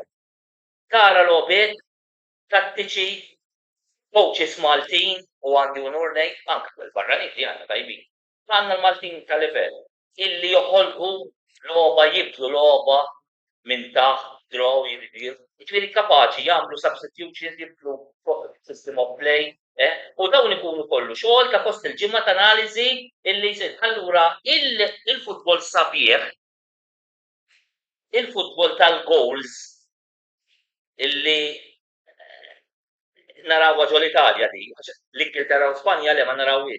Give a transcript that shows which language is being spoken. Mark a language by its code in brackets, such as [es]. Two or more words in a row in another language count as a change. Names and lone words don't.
[mt] Tara logħbiet tattiċi coaches Maltin u għandi unur ngħid anke l-barranin li għandna tajbin. Għandna l-Maltin ta' livell illi joħolqu logħba jibdlu logħba minn taħt draw jiridir. Jiġifieri kapaċi jagħmlu substitutions jibdlu [en] system of play. [mt] U dawn ikunu kollu xogħol ta' post il-ġimgħa ta' analiżi illi jsir. Allura il-futbol sabiħ, il-futbol tal-goals illi narawha ġol Italja di, l-Ingilterra u Spanja li ma narawhiex.